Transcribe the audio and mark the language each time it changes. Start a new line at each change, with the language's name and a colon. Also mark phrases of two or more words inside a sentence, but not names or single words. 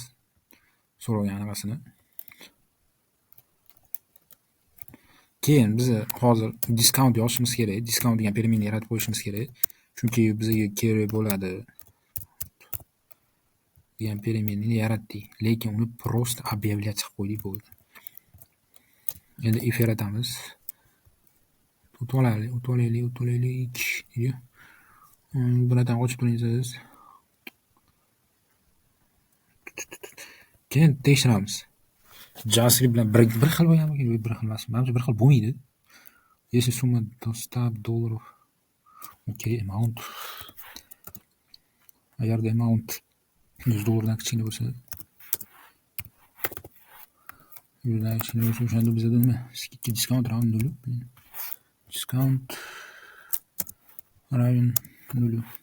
Uzbek: So'ragan anaqasini. Keyin biz hozir discount yozishimiz kerak. Discount degan permeni yaratib qo'yishimiz kerak. Chunki bizga kerak bo'ladi degan permenni yaratdik. Lekin uni
Russian: просто объявлять
Uzbek: qilib qo'ydik bo'ldi. Endi if yaratamiz. O'tvolaylik. Bunadan ochib turasiz. Keyin tekshiramiz. JavaScript bilan bir xil bo'lganmi yoki bir xil emasmi? Menimcha bir xil bo'lmaydi.
Russian: Если сумма до $100.
English: Okey, amount.
Uzbek: Agarda amount $100 dan kichkina bo'lsa, o'shanda bizda nima?
Russian: Skidka discount равен 0. Discount равен 0.